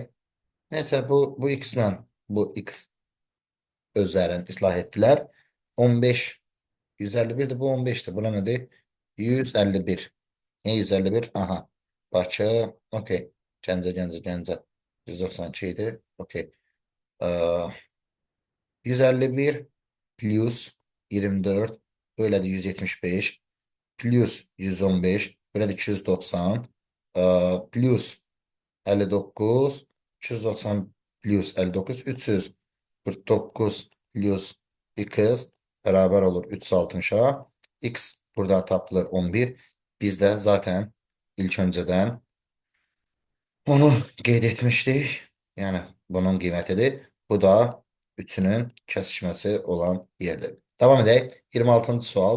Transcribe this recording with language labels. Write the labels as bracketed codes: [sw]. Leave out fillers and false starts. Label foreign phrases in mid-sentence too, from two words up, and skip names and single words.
[az] Neysə, bu x-lə bu x özlərini islah etdilər. 15, 151'dir, bu 15'dir. Buna nədir? 151. Niyə 151? Aha. Bakı, okey. Gəncə. 192 idi. Okey. [tr] 151 plus 24, böyle de 175 plus 115, böyle de 290 plus 59, 290 plus 59, 349 plus x beraber olur 360'a. [az] X burada tapılır 11. Bizdə [tr] zaten ilk önceden [az] onu qeyd etmişdik. Yəni bunun qiymətidir. Bu da üçünün kəsişməsi olan yerdir. Davam edək. 26-cı sual.